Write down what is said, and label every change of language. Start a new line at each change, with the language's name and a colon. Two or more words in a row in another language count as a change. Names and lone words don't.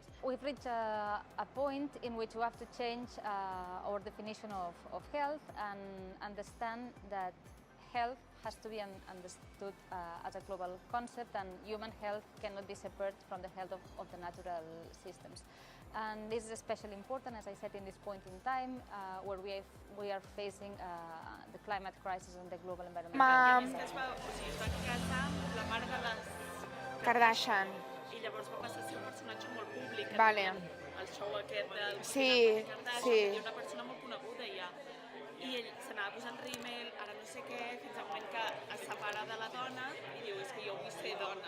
English: We've reached a point in which we have to change our definition of health and understand that health has to be understood as a global concept, and human health cannot be separate from the health of the natural systems. And this is especially important, as I said, in this point in time where we are facing the climate crisis and the global environmental crisis.
Catalan: Es va casar amb la mare de les Kardashian. I llavors va passar a ser un personatge molt públic. Vale. El show aquest del Sí, Kardashian, sí. i una persona molt coneguda ja. I ell s'anava posant rímel, ara no sé què, fins al moment que es separa de la dona i diu, és que jo vull ser dona.